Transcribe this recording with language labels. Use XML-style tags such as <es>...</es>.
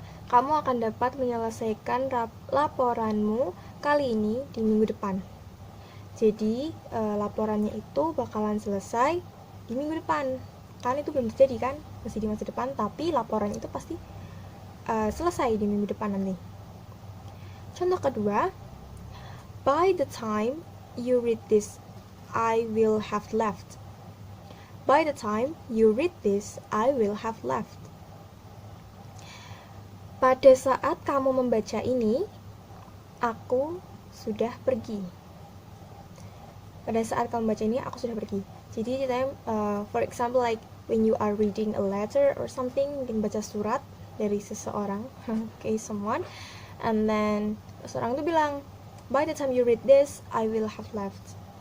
<id>Kamu akan dapat menyelesaikan laporanmu kali ini di minggu depan. Jadi laporannya itu bakalan selesai di minggu depan. Kan itu belum terjadi kan, masih di masa depan, tapi laporannya itu pasti selesai di minggu depan nanti. Contoh kedua,</id> <en>by the time you read this, I will have left. By the time you read this, I will have left.</en> <id>Pada saat kamu membaca ini, aku sudah pergi. Pada saat kamu membaca ini, aku sudah pergi.</id> <en>Jadi for example, like when you are reading a letter or something,</en> <id>mungkin baca surat dari seseorang,</id> <en>okay, someone, and then</en> <id>seseorang itu bilang,</id> <en>by the time you read this, I will have left.</en>